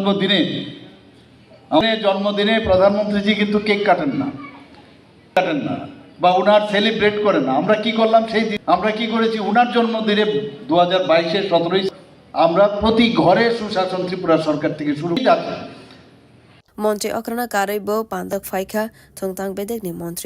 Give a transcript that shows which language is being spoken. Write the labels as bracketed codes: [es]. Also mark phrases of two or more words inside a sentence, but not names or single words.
[bn] জন্মদিনে প্রধানমন্ত্রীজি কিন্তু কেক কাটেন না বা উনার সেলিব্রেট করেন না আমরা কি করলাম সেই দিন আমরা কি করেছি উনার জন্মদিনে 2022-এর 17 আমরা প্রতি ঘরে সুশাসন ত্রিপুরা সরকার থেকে শুরু আছে [trp] मन्त्री अक्रना कारैब पान्दक फाइखा थोंताङ बेदेकनि मन्त्री